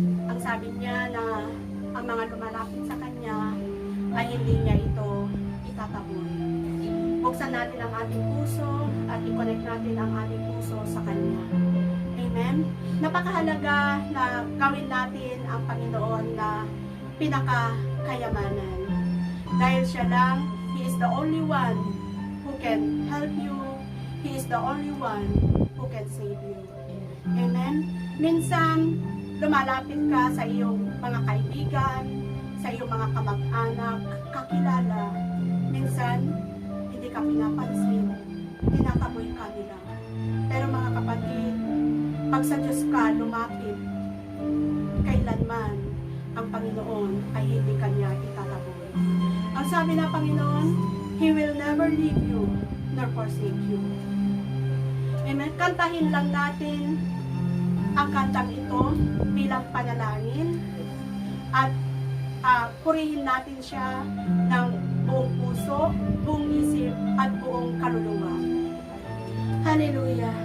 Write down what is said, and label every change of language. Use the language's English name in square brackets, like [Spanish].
[Filipino] Ang sabi niya na ang mga lumalapit sa Kanya ay hindi niya ito itataboy. Buksan natin ang ating puso at i-connect natin ang ating puso sa Kanya. Amen? Napakahalaga na gawin natin ang Panginoon na pinakakayamanan. Dahil siya lang, [English] He is the only one who can help you. He is the only one who can save you. Amen? [Filipino] Minsan, lumalapit ka sa iyong mga kaibigan, sa iyong mga kamag-anak, kakilala. Minsan, hindi ka pinapansin, tinataboy ka nila. Pero mga kapatid, pag sa Diyos ka lumapit, kailanman ang Panginoon ay hindi Kanya itataboy. Ang sabi na Panginoon, [English] He will never leave you nor forsake you. Amen. [Filipino] Kantahin lang natin ang kantang ito bilang panalangin at purihin natin siya ng buong puso, buong isip at buong kaluluwa. Hallelujah.